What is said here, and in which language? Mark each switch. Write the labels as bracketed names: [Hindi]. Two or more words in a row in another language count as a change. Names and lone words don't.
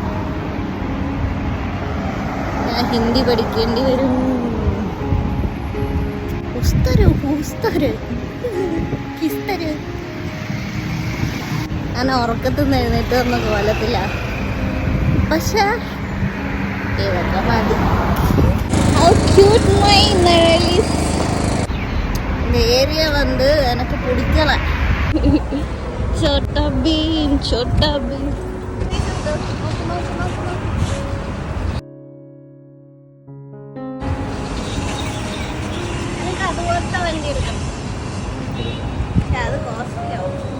[Malayalam] ഞാൻ ഹിന്ദി പഠിക്കേണ്ടി വരും. ഞാൻ ഉറക്കത്തിൽ നിന്ന് എഴുന്നേറ്റ് വന്ന കോലത്തില്ല. പക്ഷെ ഇതൊക്കെ മതി. [Tamil] இந்த ஏரியா வந்து எனக்கு பிடிக்கல. [Malayalam] छोटा भीम എനിക്ക് അതുപോലത്തെ വണ്ടി എടുക്കണം. പക്ഷെ അത് കോസ്റ്റ്ലി ആവും.